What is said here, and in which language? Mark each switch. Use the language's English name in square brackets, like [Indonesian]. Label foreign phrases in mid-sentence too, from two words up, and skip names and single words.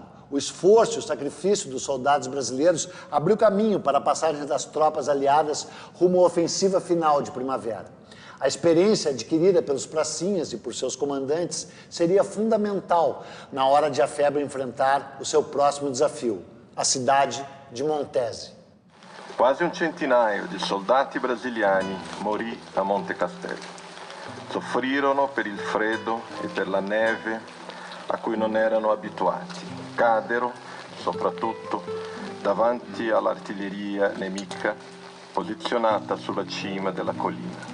[Portuguese] O esforço e o sacrifício dos soldados brasileiros abriu caminho para a passagem das tropas aliadas rumo à ofensiva final de primavera. A experiência adquirida pelos pracinhas e por seus comandantes seria fundamental na hora de a FEB enfrentar o seu próximo desafio, a cidade de Montese. [Italian] Quasi un centinaio di soldati brasiliani morì a Monte Castelo. Soffrirono per il freddo e per la neve a cui non erano abituati. Cadero, soprattutto, davanti all'artiglieria nemica posizionata sulla cima della collina.